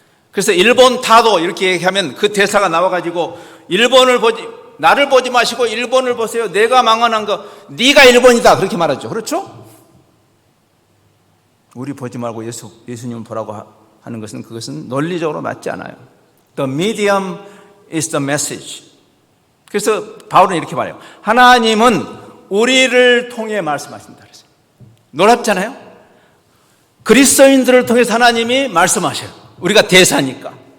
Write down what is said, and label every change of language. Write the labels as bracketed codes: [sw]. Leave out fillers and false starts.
[ko] 그래서 일본 타도 이렇게 얘기하면 그 대사가 나와가지고 나를 보지 마시고 일본을 보세요. 내가 망언한 거 네가 일본이다 그렇게 말하죠. 그렇죠? 우리 보지 말고 예수님을 보라고 하는 그것은 논리적으로 맞지 않아요. [en] The medium is the message. [ko] 그래서 바울은 이렇게 말해요. 하나님은 우리를 통해 말씀하신다 그랬어요. 놀랍잖아요? 그리스도인들을 통해서 하나님이 말씀하셔요. 우리가 대사니까.